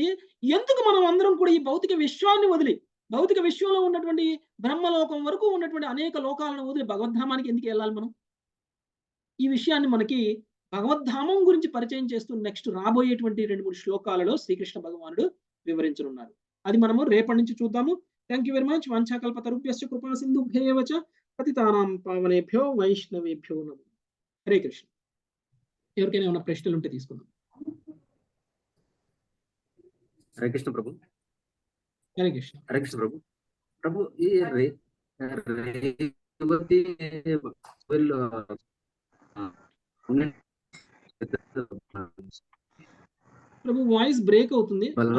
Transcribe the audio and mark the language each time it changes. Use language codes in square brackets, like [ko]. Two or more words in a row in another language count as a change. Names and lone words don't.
[te] ఎందుకు మనం అందరం కూడా ఈ భౌతిక విశ్వాన్ని వదిలి భౌతిక విశ్వంలో ఉన్నటువంటి బ్రహ్మలోకం వరకు ఉన్నటువంటి అనేక లోకాలను వదిలి భగవద్ధామానికి ఎందుకు వెళ్ళాలి మనం? ఈ విషయాన్ని మనకి భగవద్ధామం గురించి పరిచయం చేస్తూ నెక్స్ట్ రాబోయేటువంటి 2-3 శ్లోకాలలో శ్రీకృష్ణ భగవానుడు వివరించనున్నారు. అది మనము రేపటి నుంచి చూద్దాము. [en] Thank you very much. [sa] వాంఛాకల్పతరుభ్యశ్చ కృపా సింధుభ్యేవ చ పతితానాం పావనేభ్యో వైష్ణవేభ్యో నమః. హరే కృష్ణ. [te] ఎవరికైనా ఏమైనా ప్రశ్నలు ఉంటే తీసుకుందాం. [sa] హరే కృష్ణ ప్రభు. హరే కృష్ణ. హరే కృష్ణ ప్రభు. [te] ప్రభు ఈ రేవతి ప్రభు [en] voice break [te] అవుతుంది.